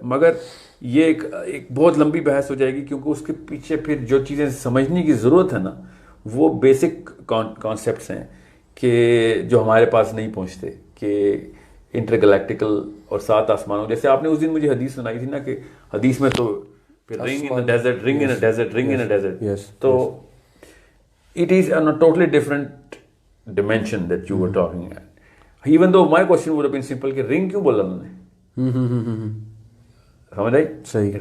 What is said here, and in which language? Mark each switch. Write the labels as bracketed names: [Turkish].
[Urdu] مگر یہ ایک بہت لمبی بحث ہو جائے گی, کیونکہ اس کے پیچھے پھر جو چیزیں سمجھنے کی ضرورت ہے نا وہ بیسک کانسیپٹس ہیں کہ جو ہمارے پاس نہیں پہنچتے, کہ انٹر گلیکٹیکل اور 7 آسمانوں. جیسے آپ نے اس دن مجھے حدیث سنائی تھی نا کہ حدیث میں تو [English] ring in desert, ring in desert, [Urdu] رنگ ان ڈیزرٹ. [English] تو it is a totally different dimension that you were talking at. Even though my question would have been simple [Urdu] کہ رنگ کیوں بولا انہوں نے, سمجھ آئی؟ صحیح.